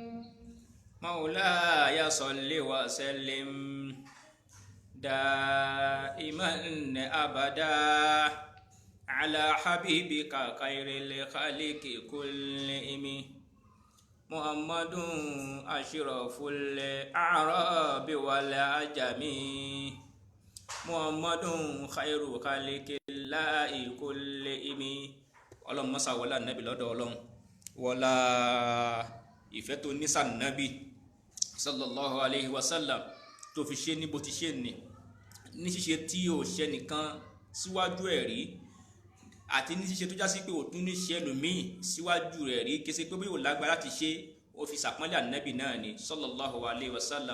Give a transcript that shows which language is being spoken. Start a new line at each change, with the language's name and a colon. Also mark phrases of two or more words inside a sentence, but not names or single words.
Arabic: مولاي صل وسلم دائما أبدا على حبيبك خير الخلق كلهم محمد أشرف الأعراب والعجم محمد خير خلق الله كلهم.
Yoruba: Ọlọ́run mọ́sá wọlá nàbì lọ́dọ̀ Ọlọ́run wọlá ìfẹ́ tó ní sàn nàbì
Arabic: صلى الله عليه وسلم
Yoruba: tó fi ṣe ní bó ti ṣe ní ṣíṣe tí ò ṣe nìkan síwájú ẹ̀ rí àti ní ṣíṣe tó já sí pé ò tún ní ṣe ẹlòmíì síwájú rẹ̀ rí kése pé bí ò lágbára ti ṣe ó fi sàpọ́nlé ànábì náà ni
Arabic: صلى الله عليه وسلم.